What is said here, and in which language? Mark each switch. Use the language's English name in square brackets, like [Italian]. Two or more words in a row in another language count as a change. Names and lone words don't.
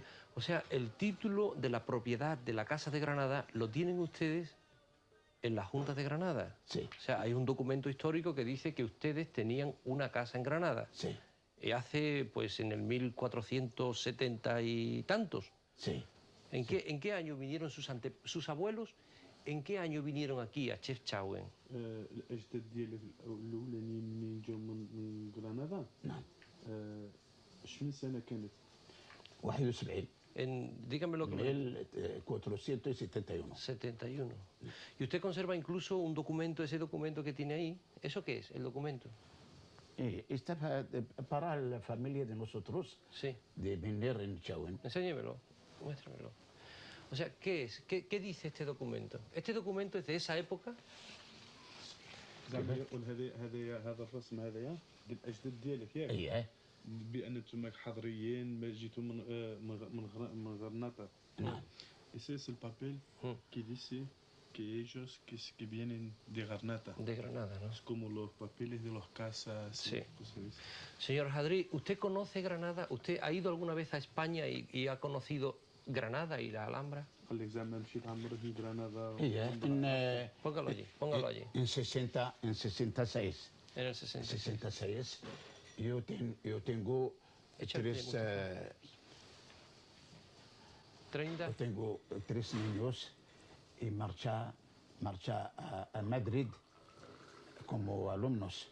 [Spanish] O sea, el título de la propiedad de la Casa de Granada lo tienen ustedes en la Junta de Granada. Sí. O sea, hay un documento histórico que dice que ustedes tenían una casa en Granada. Sí. Hace, pues, en el 1470 y tantos. Sí. ¿En qué año vinieron sus abuelos? ¿En qué año vinieron aquí a Chefchaouen? [Arabic] الأجداد ديال الأولانيين منين جاو من غرناطة؟ نعم. شمن سنة كانت؟ 71. [Spanish] Dígamelo que 1471. 71. Y usted conserva incluso un documento, ese documento que tiene ahí. ¿Eso qué es, el documento? Esta para la familia de nosotros, Sí. de venir en Chaouen. Enséñemelo, muéstramelo. O sea, ¿qué es? ¿Qué dice este documento? ¿Este documento es de esa época? [Arabic] زعما يقول هذا الرسم هذايا ديال الأجداد ديالك ياك؟ اييه. بأن نتوما حضريين ما جيتوا من غرناطة. نعم. [Spanish] Ese es el papel que dice que ellos que vienen de Granada. De Granada, ¿no? Es como los papeles de las casas. Sí. Cosas. Señor Hadrí, ¿usted conoce Granada? ¿Usted ha ido alguna vez a España y ha conocido Granada y la Alhambra? [Arabic] قال لك زعما مشيت عمرك لغرناطة. اييه. [Spanish] Póngalo allí. En 66. En el 66. 66. Yo tengo Échale tres... mucho. 30. Yo tengo 3 niños y marcha a Madrid como alumnos.